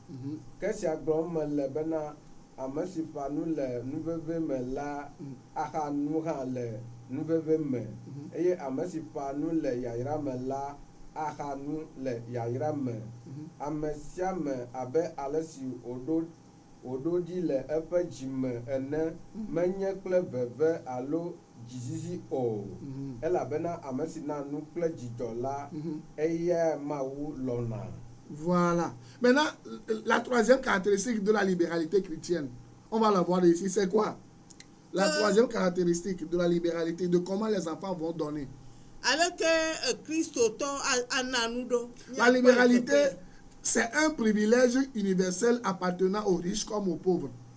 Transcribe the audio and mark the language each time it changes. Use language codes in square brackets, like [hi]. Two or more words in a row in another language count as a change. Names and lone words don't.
[ee] Ke sia gblɔm mele bena ame si ƒã nu le nuveve me la axa nu hã le nuveve me eye ame si ƒã nu le yayra me la axa nu le yayra me. Ame sia ame abe ale si wòɖo ɖi le eƒe dzime ene menye kple veve alo dzizizi o elabena ame si na nu kple dzidzɔ la eya Mawu lɔna. [fr] Voilà. Maintenant, la troisième caractéristique de la libéralité chrétienne, on va la voir ici, c'est quoi? La troisième caractéristique de la libéralité, de comment les enfants vont donner. La libéralité, c'est un privilège universel appartenant aux riches comme aux pauvres.